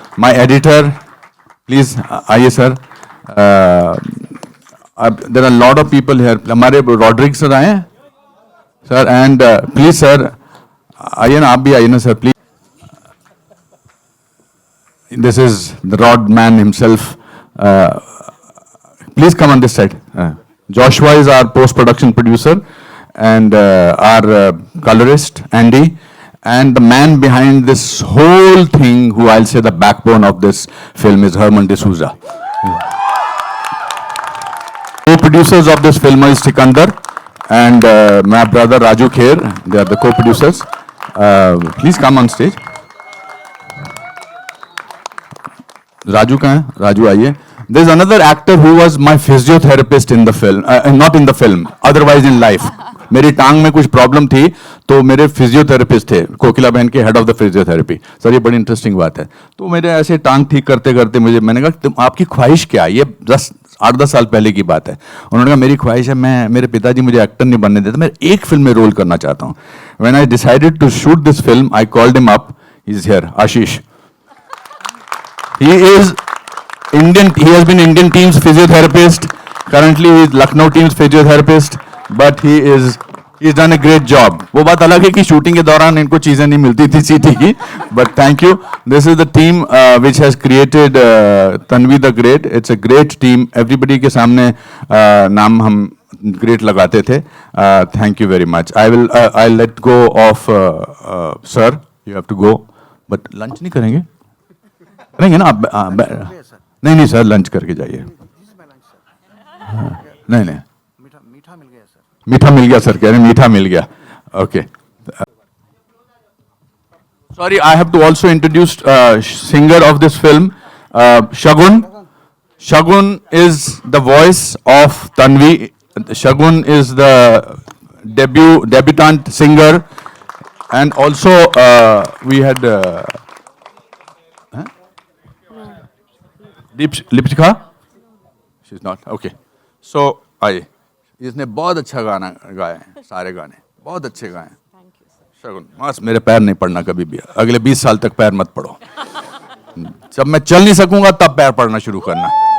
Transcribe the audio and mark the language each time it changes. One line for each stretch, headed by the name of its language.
English: My editor, please
Hindi: आइए
English: Sir. There are a lot of people here.
Hindi: हमारे Rodrick sir आए हैं sir,
English: and please
Hindi: sir आइए ना, आप भी आइए ना sir please.
English: this is the Rod man himself. Please come on this side. Joshua is our post-production producer and our colorist, Andy. And the man behind this whole thing, who I'll say the backbone of this film, is Herman D'Souza. Co-producers of this film is Sikandar and my brother Raju Kher. They are the co-producers. Please come on stage.
Hindi: Raju कहाँ है? Raju आइए.
English: There's another actor who was my physiotherapist in the film, not in the film, otherwise in life.
Hindi: मेरी टांग में कुछ problem थी तो मेरे फिजियोथेरेपिस्ट थे, कोकिला बहन के head of the physiotherapy. Sir ये बड़ी इंटरेस्टिंग बात है. तो मेरे ऐसे टांग ठीक करते करते मैंने कहा तुम आपकी ख्वाहिश क्या है? ये 8-10 साल पहले की बात है. उन्होंने कहा मेरी ख्वाहिश है, मेरे पिताजी मुझे एक्टर नहीं बनने देते, मैं एक फिल्म में रोल करना चाहता हूँ.
English: When I decided to shoot this film I called him up. He is here, Ashish. He is Indian. He has been Indian team's physiotherapist. Currently, he is Lucknow team's physiotherapist. But he's done a great job.
Hindi: वो बात अलग है कि shooting के दौरान इनको चीजें नहीं मिलती थी सीटी की.
English: But thank you. This is the team which has created Tanvi the Great. It's a great team.
Hindi: Everybody के सामने नाम हम great लगाते थे.
English: Thank you very much. I'll let go of sir. You have to go.
Hindi: But lunch नहीं करेंगे? करेंगे ना आप? नहीं सर, लंच करके जाइए. नहीं मीठा मिल गया सर. कह रहे मीठा मिल गया. Okay.
English: Sorry, I have to also introduce singer of this film, Shagun. Shagun is the voice of Tanvi. Shagun is the debutant singer, and also we had Lipika. She is not okay. So
Hindi: आइए. इसने बहुत अच्छा गाना गाया है, सारे गाने बहुत अच्छे गाए हैं. शगुन बस मेरे पैर नहीं पड़ना कभी भी. अगले 20 साल तक पैर मत पड़ो. जब मैं चल नहीं सकूंगा तब पैर पड़ना शुरू करना.